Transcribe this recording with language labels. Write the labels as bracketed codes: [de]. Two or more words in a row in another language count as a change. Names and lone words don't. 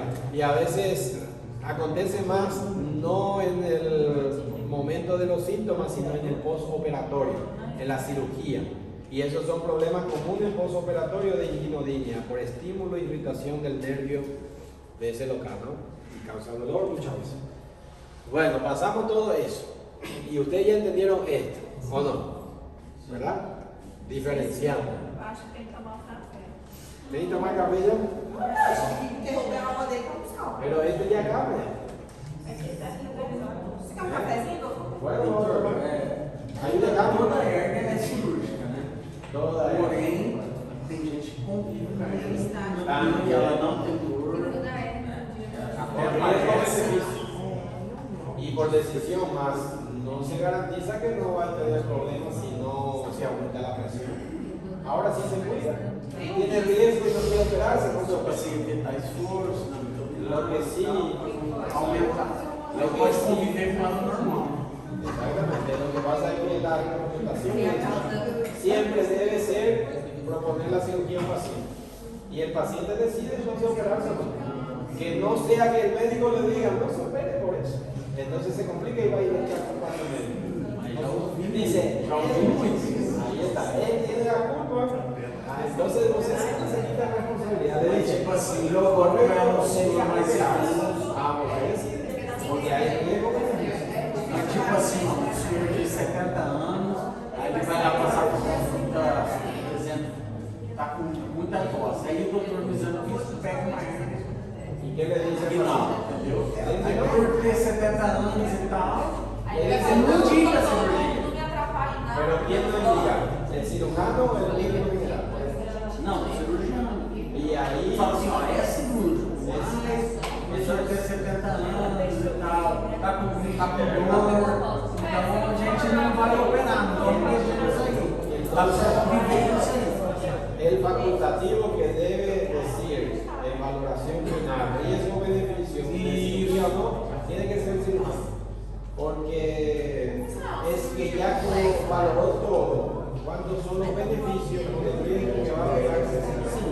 [es] Y a veces acontece más no en el momento de los síntomas, sino en el postoperatorio, en la cirugía. Y esos son problemas comunes postoperatorio de inguinodinia, por estímulo e irritación del nervio de ese local, ¿no? Y causa dolor muchas veces. Bueno, pasamos todo eso. Y ustedes ya entendieron esto, ¿o no? ¿Verdad? Diferenciando. [pt] Eu acho que tem que tomar um café. [es] ¿Queréis tomar café ya? [pt] Interromper a aula dele pra buscar. [es] Pero este ya acaba ya. [pt] Você quer um cafezinho? [es] Bueno, vamos a tomar. [pt] Aí legal. Toda hérnia é cirúrgica, né? Toda hérnia. Porém, tem gente que convive com a hérnia. Ah, E ela não tem dor. [es] Y por decisión más, no se garantiza que no va a tener problemas si no se aumenta la presión. Ahora sí se cuida. Tiene riesgo y no quiere operarse con su [pt] Tipo [es] presión. [pt] assim, tentar esforço, na mitoterapia. [es] Lo que sí, [pt] Aumentar. [es] Lo que [pt] Pode [es] sí. [pt] conviver com ela normal. [es] exactamente, lo que pasa es que la recomendación siempre debe ser proponer la cirugía a un paciente. Y el paciente decide entonces operarse o no. Que no sea que el médico le diga, no se opere por eso. Entonces se complica y va a ir a culpa al médico. Dice, ahí está, él tiene la culpa. Entonces no sé si se quita responsabilidad. Le dice, [pt] Tipo assim, [es] lo [pt] quando [es] correcto [pt] ela [es] sería [pt] sua mais [es] operarse. [pt] anos, [es] Vamos a decir, porque hay riesgo que [pt] tipo assim, ó, um senhor de 70 anos, aí ele vai lá passar por consulta, por exemplo, tá com muita tosse. Aí o doutor no exame físico pega uma hérnia. [es] ¿Y qué le dice? [pt] E não, entendeu? Aí por ter 70 anos e tal, ele não indica a cirurgia. Não me atrapalha em nada. [es] Pero ¿quién lo indica? ¿El cirujano o el médico general? [pt] Não, cirurgião. [es] Y ahí [pt] Fala assim, ó, é cirúrgico, mas o senhor tem 70 anos e tal, tá com dor, então a gente não vai operar, não vamos mexer nisso aí. Tá só conviver isso aí. [es] el facultativo que debe decir en valoración final, riesgo-beneficio, cirugía o no, tiene que ser cirujano. Porque es que ya como valoró todo, cuántos son los beneficios con el riesgo que va a pegarse sí.